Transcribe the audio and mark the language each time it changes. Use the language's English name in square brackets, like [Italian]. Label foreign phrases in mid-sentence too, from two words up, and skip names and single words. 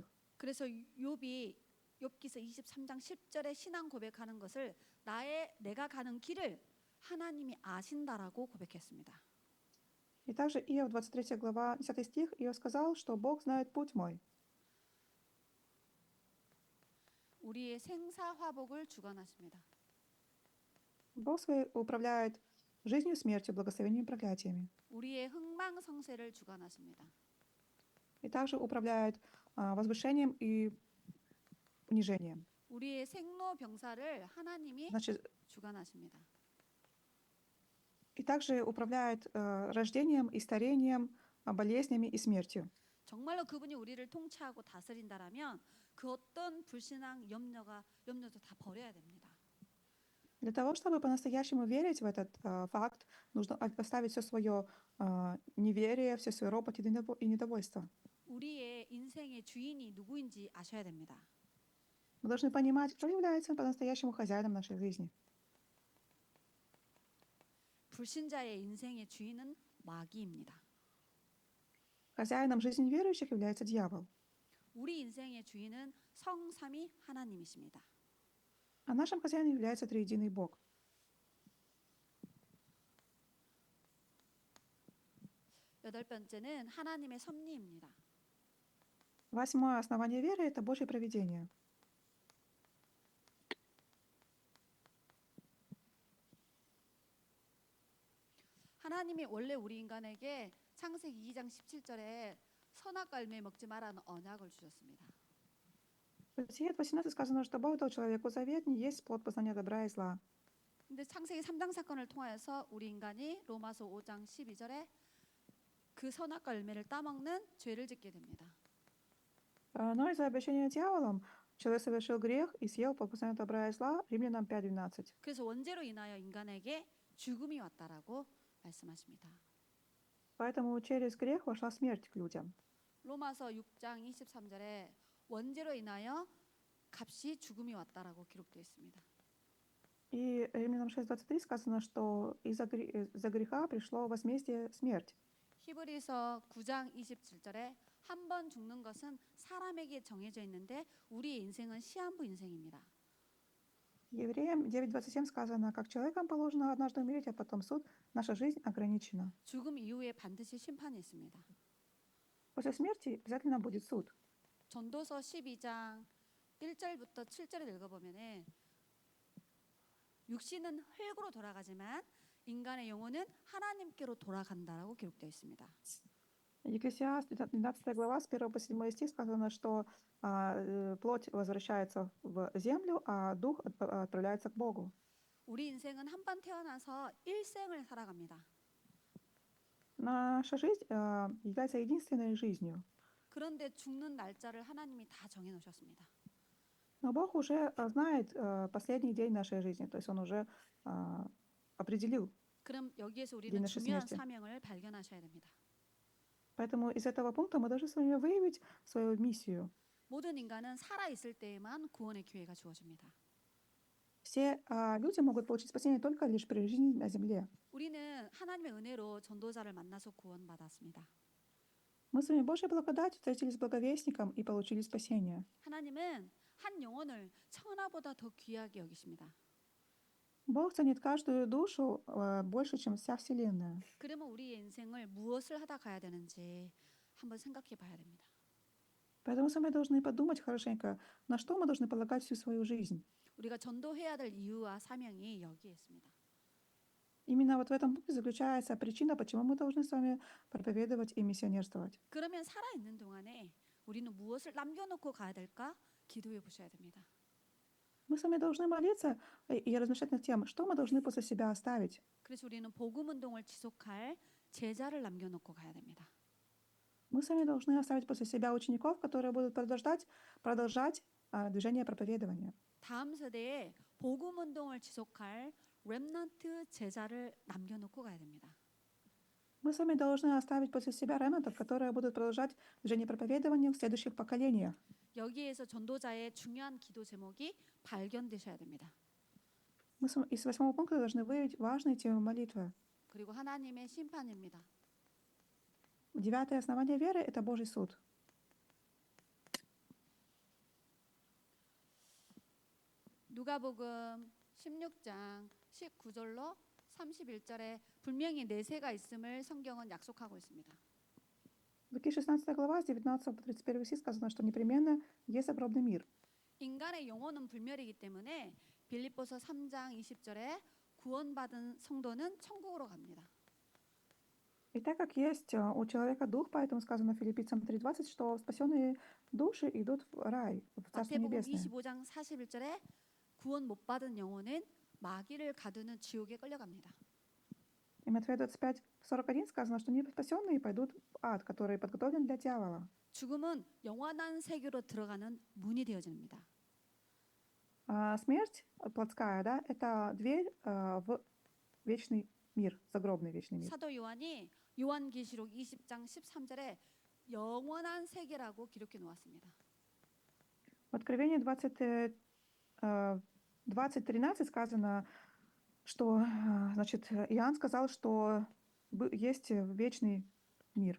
[Korean] 그래서 욥이 욥기서 23장 10절에 신앙 고백하는 것을 내가 가는 길을 하나님이 아신다라고 고백했습니다. [Russian] И также Иов 23 глава 10 стих, Иов сказал, что Бог знает путь мой. [Korean] 우리의 생사화복을 주관하십니다. [Russian] Бог свой управляет жизнью, смертью, благословением и проклятиями. [Korean] 우리의 흥망성쇠를 주관하십니다. [Russian] И также управляет возвышением и унижением. [Korean] 우리의 생로병사를 하나님이 [Russian] Значит, [Korean] 주관하십니다. [Russian] и также управляет рождением и старением, болезнями и смертью. [Korean] 정말로 그분이 우리를 통치하고 다스린다라면 그 어떤 불신앙 염려도 다 버려야 됩니다. [Russian] Для того, чтобы по-настоящему верить в этот факт, нужно оставить все свое неверие, все свой ропот и недовольство. [Korean] 우리의 인생의 주인이 누구인지 아셔야 됩니다. [Russian] Мы должны понимать, кто является по-настоящему хозяином нашей жизни. [Korean] 불신자의 인생의 주인은 마귀입니다. [Russian] Хозяином жизни верующих является дьявол. [Korean] 우리 인생의 주인은 성삼위 하나님이십니다. [Russian] А нашим хозяином является триединый Бог. [Korean] 여덟 번째는 하나님의 섭리입니다. [Russian] Восьмое основание веры – это Божье провидение. [Korean] 하나님이 원래 우리 인간에게 창세기 2장 17절에 선악과 열매 먹지 말라는 언약을 주셨습니다. [Russian] В Бытие 18 сказано, что Бог дал человеку завет не есть плод познания добра и зла. [Korean] 근데 창세기 3장 사건을 통하여서 우리 인간이 로마서 5장 12절에 그 선악과 열매를 따먹는 죄를 짓게 됩니다. [Russian] Но из-за обещания дьяволом человек совершил грех и съел плод познания добра и зла. Римлянам 5:12. [Korean] 그래서 원죄로 인하여 인간에게 죽음이 왔다라고 말씀하십니다. [Russian] Поэтому через грех вошла смерть к людям. [Korean] 로마서 6장 23절에 원죄로 인하여 값이 죽음이 왔다라고 기록되어 있습니다. [Russian] И Римлянам 6:23 сказано, что из-за греха пришло возмездие смерть. [Korean] 히브리서 9장 27절에 한 번 죽는 것은 사람에게 정해져 있는데 우리의 인생은 시한부 인생입니다. [Russian] Евреям 9:27 сказано, как человекам положено однажды умереть, а потом суд, наша жизнь ограничена. [Korean] 죽음 이후에 반드시 심판이 있습니다. [Russian] После смерти обязательно будет суд. [Korean] 전도서 12장 1절부터 7절을 읽어보면은 육신은 흙으로 돌아가지만 인간의 영혼은 하나님께로 돌아간다라고 기록되어 있습니다. [Russian] Екклесиаст 12 глава с 1 по 7 стих сказано, что плоть возвращается в землю, а дух отправляется к Богу. [Korean] 우리 인생은 한 번 태어나서 일생을 살아갑니다. [Russian] Наша жизнь является единственной жизнью. [Korean] 그런데 죽는 날짜를 하나님이 다 정해 놓으셨습니다. [Russian] Но Бог уже знает последний день нашей жизни, то есть Он уже определил. [Korean] 그럼 여기에서 [Russian] день [Korean] 우리는 [Russian] нашей [Korean] 중요한 [Russian] смерти. [Korean] 사명을 발견하셔야 됩니다. [Russian] Поэтому из этого пункта мы должны с вами выявить свою миссию. [Korean] 모든 인간은 살아 있을 때에만 구원의 기회가 주어집니다. [Russian] Все люди могут получить спасение только лишь при жизни на земле. [Korean] 우리는 하나님의 은혜로 전도자를 만나서 구원받았습니다. [Russian] Мы с вами Божьей благодатью встретились с благовестником и получили спасение. [Korean] 하나님은 한 영혼을 천하보다 더 귀하게 여기십니다. [Russian] Бог ценит каждую душу больше, чем вся Вселенная. [Korean] 그러면 우리의 인생을 무엇을 하다 가야 되는지 한번 생각해 봐야 됩니다. [Russian] Поэтому сами должны подумать хорошенько, на что мы должны полагать всю свою жизнь. [Korean] 우리가 전도해야 될 이유와 사명이 여기에 있습니다. [Russian] Именно вот в этом пункте заключается причина, почему мы должны с вами проповедовать и миссионерствовать. [Korean] 그러면 살아 있는 동안에 우리는 무엇을 남겨놓고 가야 될까 기도해 보셔야 됩니다. [Russian] Мы с вами должны молиться и размышлять над тем, что мы должны после себя оставить. [Korean] 그래서 우리는 복음 운동을 지속할 제자를 남겨놓고 가야 됩니다. [Russian] Мы с вами должны оставить после себя учеников, которые будут продолжать движение проповедования. [Korean] 다음 세대에 복음 운동을 지속할 렘넌트 제자를 남겨놓고 가야 됩니다. [Russian] Мы Мы с вами должны оставить после себя ремнантов, которые будут продолжать движение проповедования в следующих поколениях. [Korean] 여기에서 전도자의 중요한 기도 제목이 발견되셔야 됩니다. [Russian] Мы из 8 пункта должны выявить важные темы молитвы. [Korean] 그리고 하나님의 심판입니다. [Russian] 9 основание веры – это Божий суд. [Korean] 누가복음 16장 19절로 31절에 분명히 내세가 있음을 성경은 약속하고 있습니다. [Russian] Луки 16 глава, с 19 по 31 стих сказано, что непременно есть загробный мир. [Korean] 인간의 영혼은 불멸이기 때문에 빌립보서 3장 20절에 구원받은 성도는 천국으로 갑니다. [Russian] И так как есть у человека дух, поэтому сказано Филиппийцам 3:20, что спасенные души идут в рай, в Царство [Korean] 마태복음 [Russian] Небесное. [Korean] 25장 41절에 구원 못 받은 영혼은 마귀를 가두는 지옥에 끌려갑니다. [Russian] И Матфея 25:41 сказано, что неспасенные пойдут в ад, который подготовлен для дьявола. [Korean] 죽음은 영원한 세계로 들어가는 문이 되어집니다. [Russian] Смерть плотская, да, это дверь в вечный мир, загробный вечный мир. [Korean] 사도 요한이 요한계시록 20장 13절에 영원한 세계라고 기록해 놓았습니다. [Russian] В Откровении 20:13 сказано, что, значит, Иоанн сказал, что есть вечный мир.